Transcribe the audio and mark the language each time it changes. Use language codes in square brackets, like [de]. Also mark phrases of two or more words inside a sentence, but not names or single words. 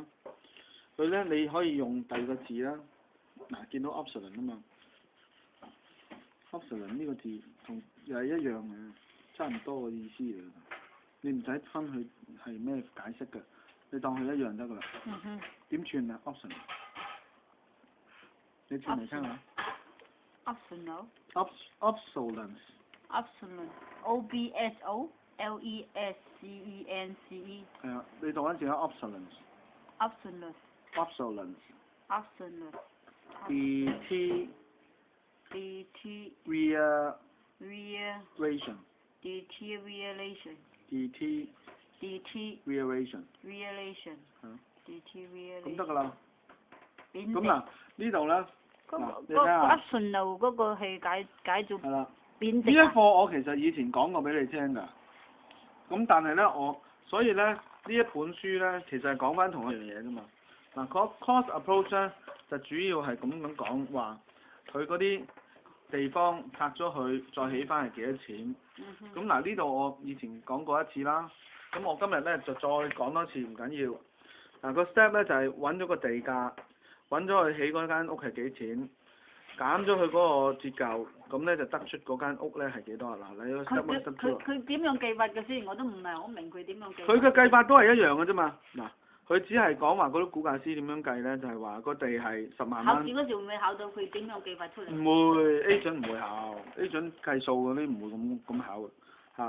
[yue] 佢咧你可以用第二個字啦，嗱見到 obsolete 啊嘛 ，obsolete 呢個字同又係一樣嘅，差唔多嘅意思嚟嘅。你唔使分佢係咩解釋嘅，你當佢一樣得㗎啦。嗯哼。點串啊 obsolete？你串嚟聽下。 [en] optional。 obsolence。 obsolete。O-B-S-O-L-E-S-C-E-N-C-E。係啊，你讀一次啊 obsolence。 obsolete。 obsolence。 obsolete。 deterioration。 deterioration。 deterioration。 relation。 deterioration。 [yue] 咁得㗎啦。貶值。咁嗱，呢度咧，嗱你睇嗰下。 optional嗰個係解做係啦。貶值呢一課我其實以前講過俾你聽㗎。咁但係咧，所以咧呢一本書咧，其實係講翻同一樣嘢㗎嘛。嗱， [en] cost approach [yue] 咧就主要係咁樣講話，佢嗰啲地方拆咗佢，再起翻係幾多錢？咁嗱呢度我以前講過一次啦，咁我今日咧就再講多次唔緊要。嗱個 step 咧就係揾咗個地價，揾咗佢起嗰間屋係幾錢，減咗佢嗰個折舊，咁咧就得出嗰間屋咧係幾多啊？嗱，你個 [en] step one step two [yue] 佢點樣計法嘅先？我都唔係好明佢點樣計。佢嘅計法都係一樣嘅啫嘛。嗱，佢只係講話嗰啲估價師點樣計咧，就係話個地係10萬蚊。考試嗰時會唔會考到佢點樣計法出嚟？唔會 agent 唔會考 agent 計數嗰啲唔會咁考嘅嚇。